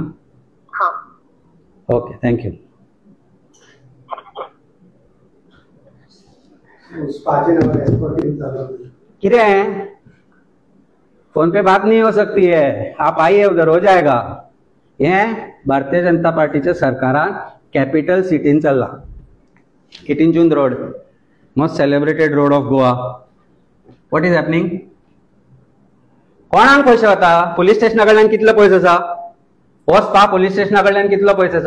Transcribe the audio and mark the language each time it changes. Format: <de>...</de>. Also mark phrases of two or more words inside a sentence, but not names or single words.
<hi>हाँ</hi> <en>Okay, thank you.</en> <hi>किरे हैं? फोन पे बात नहीं हो सकती है. आप आइए, उधर हो जाएगा.</hi> <kok>ये भारतीय जनता पार्टीच्या सरकारान</kok> <en>capital citin</en> <kok>चल्ला.</kok> <en>18 June Road, most celebrated road of Goa. What is happening?</en> <kok>कोणाक पैसे वता? पुलीस स्टेशना कडल्यान कितले पयस आसा? हो स्पा पुलीस स्टेशना कडल्यान कितलो पयस आसा?</kok>